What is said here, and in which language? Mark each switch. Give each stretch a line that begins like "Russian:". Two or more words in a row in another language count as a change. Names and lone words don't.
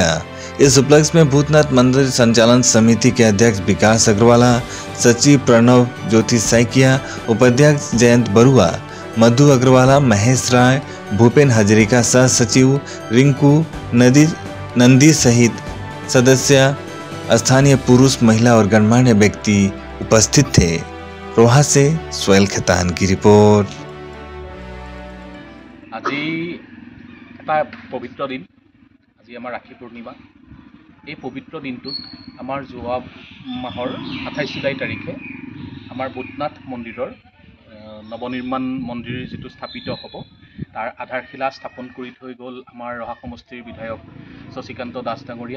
Hindi: इस उपलक्ष्य में भूतनाथ मंदिर संचालन समिति के अध्यक्ष विकास अग्रवाला, सचिव प्रणव ज्योति सैकिया, उपाध्यक्ष जयंत बरुआ, मधु अग्रवाला, महेश राय, भूपेन हजरिका, सह सचिव रिंकू नंदी सहित सदस्य, स्थानीय पुरुष, महिला और गणमान्य व्यक्ति उपस्थित थे। रोहा से सोहेल खेतान की रिपोर्ट।
Assamese: আজি এটা পবিত্ৰ দিন। আজি আমাৰ ৰাখী পূৰ্ণিমা। এই পবিত্ৰ দিনটোত আমাৰ যোৱা মাহৰ 28 জুলাই তাৰিখে আমাৰ ভূতনাথ মন্দিৰৰ নৱনিৰ্মাণ মন্দিৰ যিটো স্থাপিত হ'ব তাৰ আধাৰশিলা স্থাপন কৰি থৈ গ'ল আমাৰ ৰহা সমষ্টিৰ বিধায়ক শশীকান্ত দাস ডাঙৰীয়াই।